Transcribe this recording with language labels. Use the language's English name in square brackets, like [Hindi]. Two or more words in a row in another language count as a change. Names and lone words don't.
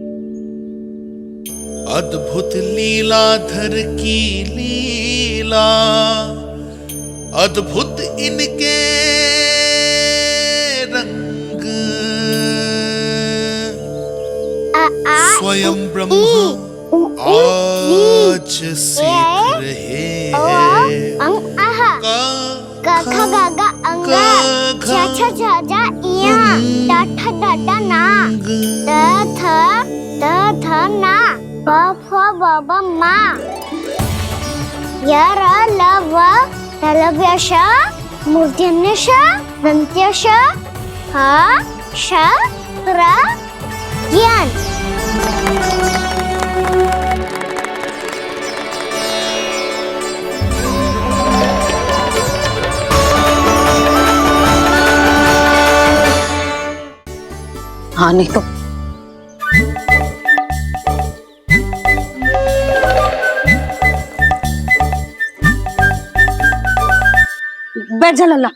[Hindi] अद्भुत लीलाधर की लीला, अद्भुत इनके रंग, स्वयं ब्रह्मा आज सीख रहे हैं। क ख ग घ अंग छ छ छ ज इया ट ठ ड ड ना ट थ ना प फ ब ब मा य र ल व तलव्य श मूर्धन्य श दन्त्य श ह श र ज्ञान। हाँ नहीं तो बैठ जा लल्ला।